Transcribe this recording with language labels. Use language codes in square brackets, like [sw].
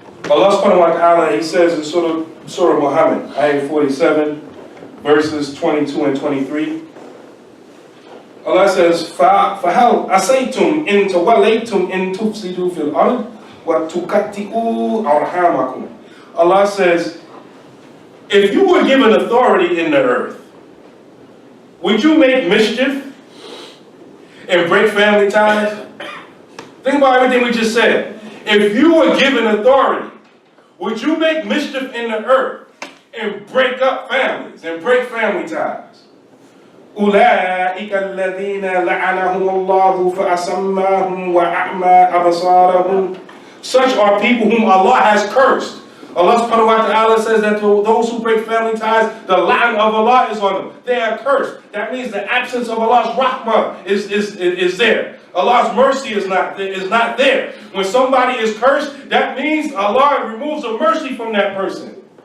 [en] Allah subhanahu wa ta'ala, He says in Surah Muhammad, ayah 47, verses 22 and 23. Allah says, [ar] فَهَلْ أَسَيْتُمْ إِن تَوَلَّيْتُمْ إِن تُفْسِدُوا فِي الْأَرْضِ وَتُكَتِّئُوا أَرْحَامَكُمْ. [en] Allah says, if you were given authority in the earth, would you make mischief and break family ties? Think about everything we just said. If you were given authority, would you make mischief in the earth and break up families and break family ties? [ar] أولئك الذين لعنهم الله فأصمهم وأعمى أبصارهم. [en] Such are people whom Allah has cursed. Allah subhanahu wa ta'ala says that those who break family ties, the la'an of Allah is on them. They are cursed. That means the absence of Allah's rahmah is there. Allah's mercy is not there. When somebody is cursed, that means Allah removes the mercy from that person.